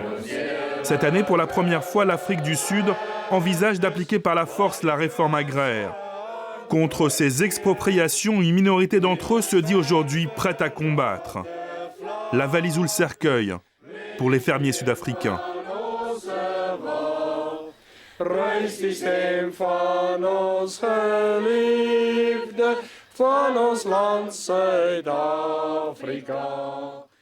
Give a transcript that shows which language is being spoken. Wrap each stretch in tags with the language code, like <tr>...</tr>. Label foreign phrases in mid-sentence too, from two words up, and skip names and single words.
<fr>Cette année, pour la première fois, l'Afrique du Sud envisage d'appliquer par la force la réforme agraire. Contre ces expropriations, une minorité d'entre eux se dit aujourd'hui prête à combattre. La valise ou le cercueil pour les fermiers sud-africains.</fr> <af>Reis die stem van ons geliefde, van ons land Suid-Afrika.</af>